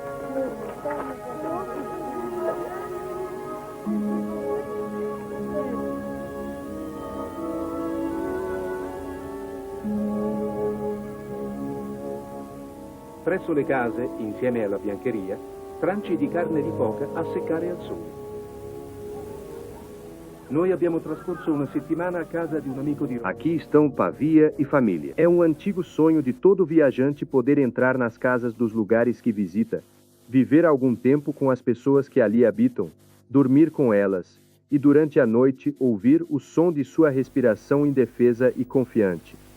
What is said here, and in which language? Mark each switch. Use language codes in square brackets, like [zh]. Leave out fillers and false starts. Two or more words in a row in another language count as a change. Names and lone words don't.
[it] Presso le case, insieme alla biancheria, tranci di carne di foca a seccare al sole. Noi abbiamo trascorso [pt] uma semana a casa de um amigo de... Aqui estão Pavia e família. É um antigo sonho de todo viajante poder entrar nas casas dos lugares que visita, viver algum tempo com as pessoas que ali habitam, dormir com elas e durante a noite ouvir o som de sua respiração indefesa e confiante.